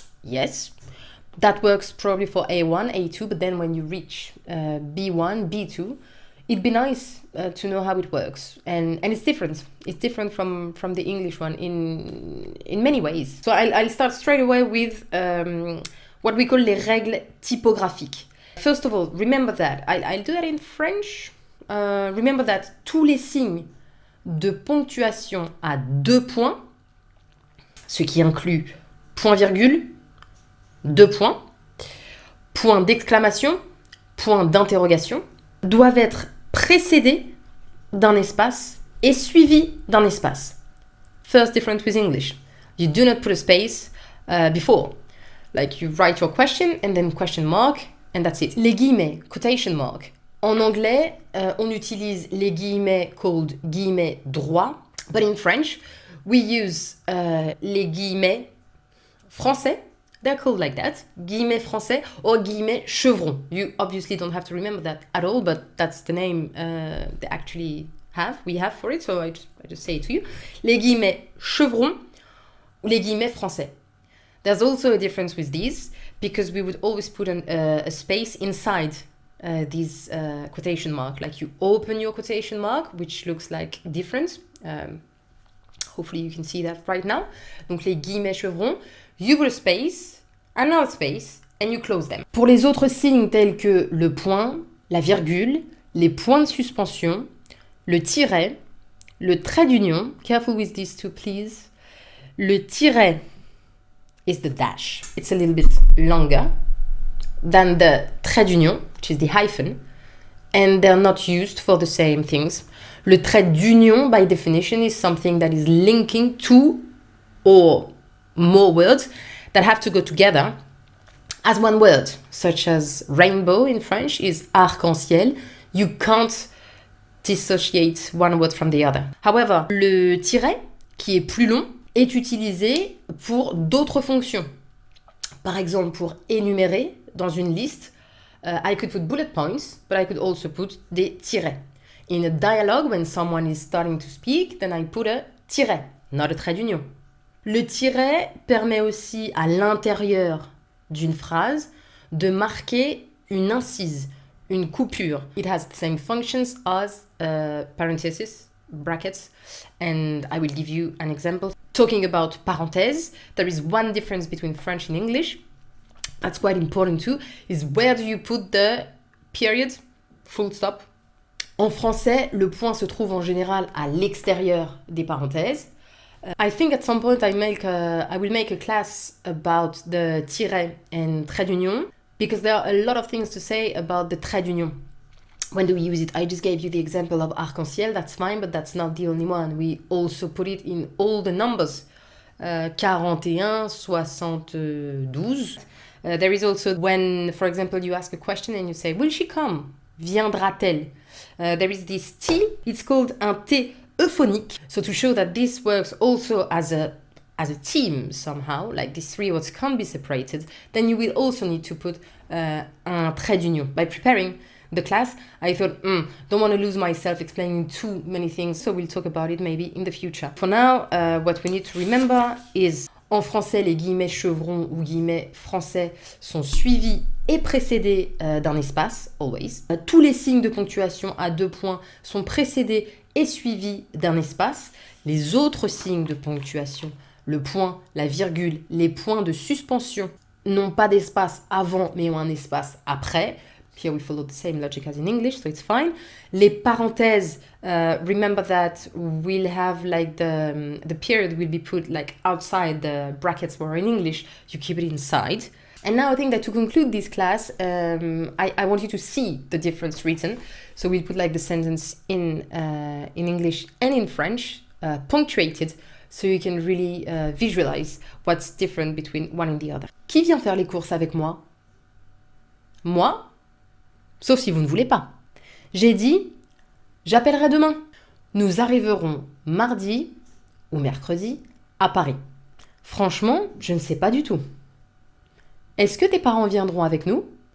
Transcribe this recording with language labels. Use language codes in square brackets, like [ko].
[en] Yes, that works probably for A1, A2, but then when you reach B1, B2, it'd be nice to know how it works, and it's different. It's different from the English one in many ways. So I'll start straight away with what we call [fr] les règles typographiques. [en] First of all, remember that I'll do that in French. Remember that [fr] tous les signes de ponctuation à deux points, ce qui inclut point-virgule, deux points, point d'exclamation, point d'interrogation, doivent être précédés d'un espace et suivis d'un espace. [en] First difference with English. You do not put a space before. Like you write your question and then question mark and that's it. [fr] Les guillemets, [en] quotation mark. [fr] En anglais, on utilise les guillemets called guillemets droits. [en] But in French, we use [fr] les guillemets français. [en] They're called like that, guillemets français or guillemets chevrons. You obviously don't have to remember that at all, but that's the name they actually have. We have for it, so I just say it to you. [fr] Les guillemets chevrons ou les guillemets français. [en] There's also a difference with these because we would always put a space inside these quotation mark. Like you open your quotation mark, which looks like different. Hopefully you can see that right now. [fr] Donc les guillemets chevrons, [en] you put a space, another space, and you close them. [fr] Pour les autres signes tels que le point, la virgule, les points de suspension, le tiret, le trait d'union, [en] careful with these two please. Le tiret is the dash. It's a little bit longer than the trait d'union, which is the hyphen, and they're not used for the same things. Le trait d'union, by definition, is something that is linking two or more words that have to go together as one word, such as rainbow in French is arc-en-ciel. You can't dissociate one word from the other. [fr] However, le tiret, qui est plus long, est utilisé pour d'autres fonctions. Par exemple, pour énumérer dans une liste, [en] I could put bullet points, but I could also put des tirets. In a dialogue, when someone is starting to speak, then I put a tiret, not a trait d'union. [fr] Le tiret permet aussi à l'intérieur d'une phrase de marquer une incise, une coupure. [en] It has the same functions as parentheses, brackets, and I will give you an example. Talking about parenthèse, there is one difference between French and English. That's quite important too, is where do you put the period, full stop. [fr] En français, le point se trouve en général à l'extérieur des parenthèses. [en] I think at some point I will make a class about the tiret and trait d'union because there are a lot of things to say about the trait d'union. When do we use it? I just gave you the example of arc-en-ciel, that's fine, but that's not the only one. We also put it in all the numbers. 41, 72. There is also when, for example, you ask a question and you say, will she come? [fr] Viendra-t-elle? [en] There is this T, it's called [fr] un T euphonique. [en] So to show that this works also as a team somehow, like these three words can't be separated, then you will also need to put [fr] un trait d'union. [en] By preparing the class, I thought, don't want to lose myself explaining too many things, so we'll talk about it maybe in the future. For now, what we need to remember is, [fr] en français, les guillemets chevrons ou guillemets français sont suivis est précédé d'un espace, [en] always. [fr] Tous les signes de ponctuation à 2 points sont précédés et suivis d'un espace. Les autres signes de ponctuation, le point, la virgule, les points de suspension, n'ont pas d'espace avant, mais ont un espace après. [en] Here we follow the same logic as in English, so it's fine. [fr] Les parenthèses, [en] remember that we'll have like the period will be put like outside the brackets, where in English you keep it inside. And now I think that to conclude this class, I want you to see the difference written. So we'll put like the sentence in English and in French, punctuated, so you can really visualize what's different between one and the other. [fr] Qui vient faire les courses avec moi? Moi? Sauf si vous ne voulez pas. J'ai dit, j'appellerai demain. Nous arriverons mardi ou mercredi à Paris. Franchement, je ne sais pas du tout. Est-ce que tes parents viendront avec nous?